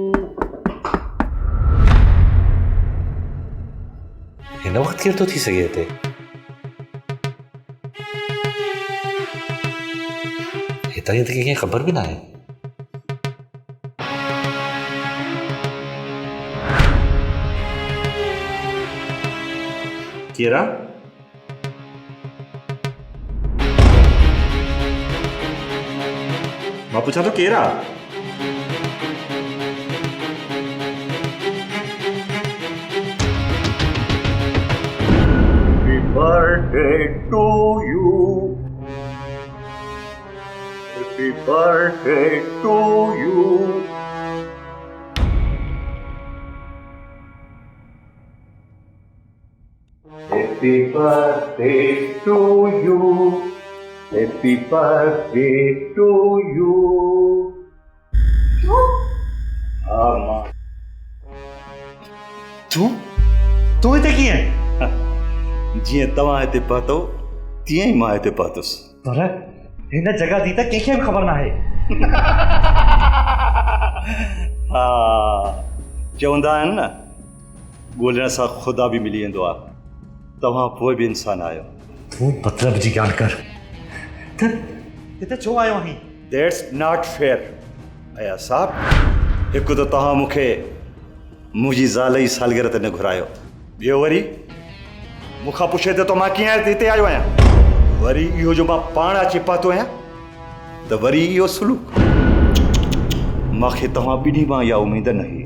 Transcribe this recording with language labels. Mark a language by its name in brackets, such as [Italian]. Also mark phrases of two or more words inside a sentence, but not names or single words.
[Sindhi] हिन वक्त केर तो थी सघे हिते? हितां जी त कंहिंखे ख़बर बि न आहे। केरा? मां पूछा तो केरा? [English] Happy birthday to you. Happy birthday to you. Happy birthday to you. Happy birthday to you. [Sindhi] मां तू हिते कीअं? जीअं तव्हां हिते पहुतो तीअं ई मां हिते पहुतुसि। पर हिन जगह जी त कंहिंखे बि ख़बर न आहे। हा चवंदा आहिनि न ॻोल्हण सां ख़ुदा बि मिली वेंदो आहे। तव्हां पोइ बि इंसान आहियो। तूं मतिलब जी ॻाल्हि कर त हिते छो आयो आहीं? [English] that's not fair. [Sindhi] अया साहब हिकु त तव्हां मूंखे मुझी ज़ाल जी सालगिरह ते न घुरायो ॿियो वरी मूंखां पुछे तो मां कीअं हिते आयो आहियां वरी इहो जो मां पाण अची पातो आहियां त वरी इहो सुलूक मूंखे तव्हां ॿिन्ही मां इहा उमेद न हुई